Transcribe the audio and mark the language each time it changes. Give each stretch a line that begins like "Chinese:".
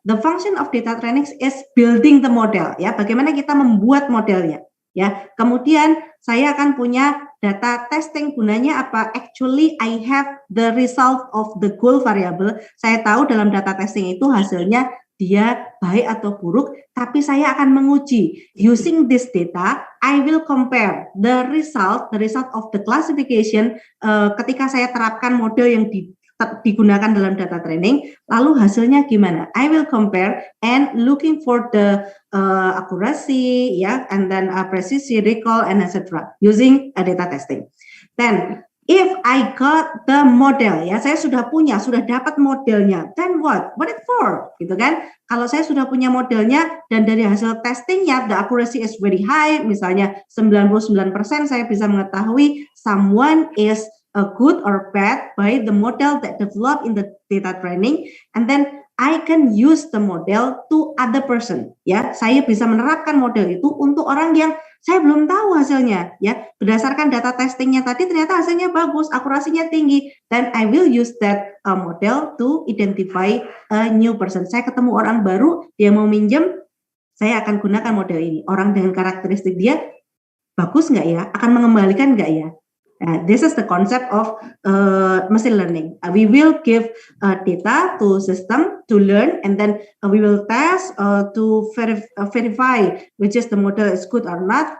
English: The function of data training is building the model ya.
Indonesian: Bagaimana kita membuat modelnya ya. Kemudian saya akan punya data testing, gunanya apa?
English: Actually I have the result of the goal variable.
Indonesian: Saya tahu dalam data testing itu hasilnya dia baik atau buruk, tapi saya akan menguji.
English: Using this data, I will compare the result of the classification
Indonesian: ketika saya terapkan model yang digunakan dalam data training, lalu hasilnya gimana?
English: I will compare and looking for the accuracy, ya, and then precision, recall, and etc. using data testing. Then if I got the model, ya,
Indonesian: saya sudah dapat modelnya,
English: then what? What it for? Gitu kan?
Indonesian: Kalau saya sudah punya modelnya dan dari hasil testingnya,
English: the accuracy is very high,
Indonesian: misalnya 99% saya bisa mengetahui
English: someone is good or bad by the model that developed in the data training, and then I can use the model to other person.
Indonesian: Ya, saya bisa menerapkan model itu untuk orang yang saya belum tahu hasilnya, ya. Berdasarkan data testingnya tadi ternyata hasilnya bagus, akurasinya tinggi.
English: Then I will use that model to identify a new person.
Indonesian: Saya ketemu orang baru, dia mau minjem, saya akan gunakan model ini. Orang dengan karakteristik dia bagus nggak ya? Akan mengembalikan nggak ya?
English: This is the concept of machine learning. We will give data to system to learn, and then we will test to verify which is the model is good or not.